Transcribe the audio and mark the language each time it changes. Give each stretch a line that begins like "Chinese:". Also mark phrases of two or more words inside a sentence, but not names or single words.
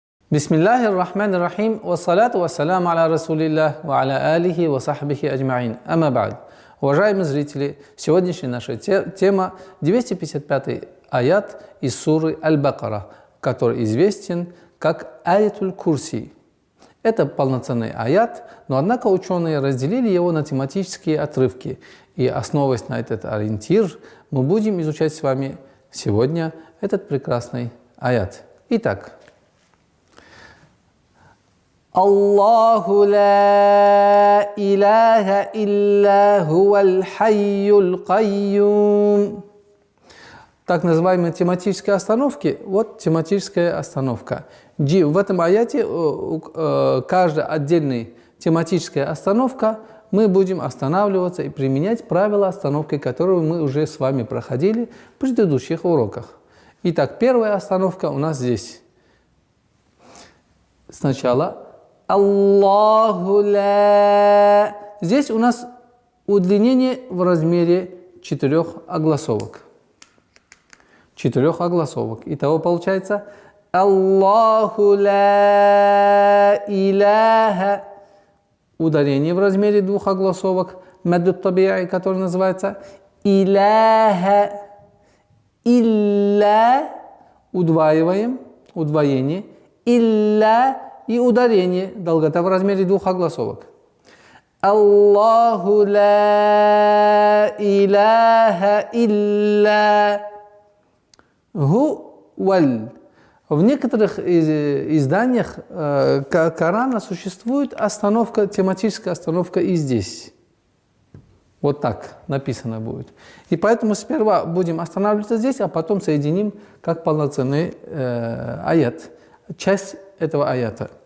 Arabic: بسم الله الرحمن الرحيم، والصلاة والسلام على رسول الله، وعلى آله وصحبه أجمعين. أما بعد.
Russian: Уважаемые зрители, сегодняшняя наша тема 255 аят из суры Аль-Бакара, который известен как аятуль курси. Это полноценный аят, но однако ученые разделили его на тематические отрывки. И основываясь на этот ориентир, мы будем изучать с вами сегодня этот прекрасный аят. Итак.
Arabic: الله لا إله إلا هو الحي القيوم.
Russian: Так называемые тематические остановки. Вот тематическая остановка. В этом аяте каждая отдельная тематическая остановка мы будем останавливаться и применять правила остановки, которые мы уже с вами проходили в предыдущих уроках. Итак, первая остановка у нас здесь. Сначала
Arabic: الله لا.
Russian: Здесь у нас удлинение в размере 4 огласовок. 4 огласовок. Итого получается
Arabic: الله لا إله.
Russian: Ударение в размере 2 огласовок.
Arabic: مد طبيعي,
Russian: который называется иляха. Илля. Удваиваем. Удвоение. Илля. И ударение, долгота в размере 2 огласовок.
Arabic: الله لا إله إلا هو.
Russian: В некоторых изданиях Корана существует остановка, тематическая остановка и здесь. Вот так написано будет. И поэтому сперва будем останавливаться здесь, а потом соединим как полноценный аят, часть этого аята.